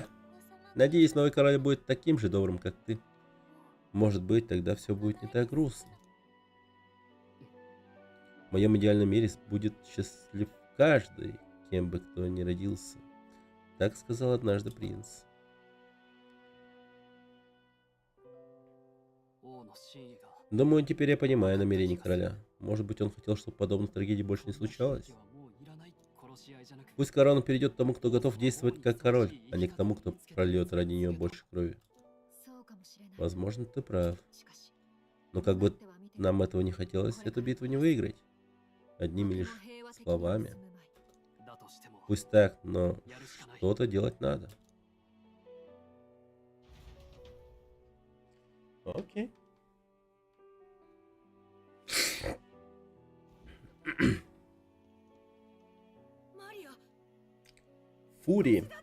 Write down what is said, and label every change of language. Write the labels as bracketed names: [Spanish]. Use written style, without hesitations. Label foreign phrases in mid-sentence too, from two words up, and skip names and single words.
[Russian] Надеюсь, новый король будет таким же добрым, как ты. Может быть, тогда все будет не так грустно. В моем идеальном мире будет счастлив каждый, кем бы кто ни родился. Так сказал однажды принц. [Japanese] 王の真意が [Russian] Думаю, теперь я понимаю намерения короля. Может быть, он хотел, чтобы подобных трагедий больше не случалось. [Japanese] もういらない。殺し合いじゃなく [Russian] Пусть корона перейдет к тому, кто готов действовать как король, а не к тому, кто прольет ради нее больше крови. [Japanese] そうかもしれない。 [Russian] Возможно, ты прав. [Japanese] しかし、 [Russian] Но как бы [Japanese] 待っては見て [Russian] нам этого не хотелось, эту битву не выиграть. Одними [Japanese] とて [Russian] лишь [Japanese] も平和的に [Russian] словами. [Japanese] 進むまい。だとしても [Russian] Пусть так, но [Japanese] やるしかない。 [Russian] что-то делать надо. Окей. Фури.